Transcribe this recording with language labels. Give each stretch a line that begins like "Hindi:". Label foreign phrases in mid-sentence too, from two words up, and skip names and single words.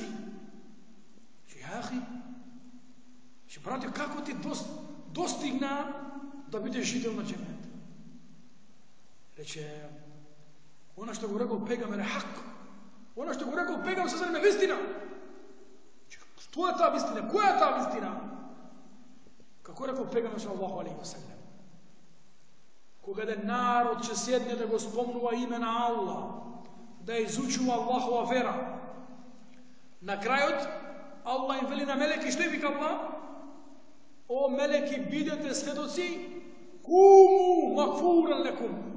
Macedonian: Јахи, брате, како ти достигна да бидеш жител на џеннет? Рече, она што го рекол пегамер е хак. Она што го рекол пегамер се зарем е вистина. Што е таа вистина? Која е таа вистина? Како рекол пегамер
Arabic: صلى الله عليه وسلم?
Macedonian: Кога еден народ ќе седне да го спомнува име на Аллах, да изучува Аллахова вера, на крајот Аллах им вели на мелеки, што им вика Аллах? О мелеки, бидете сведоци,
Arabic: قوموا مغفورا لكم.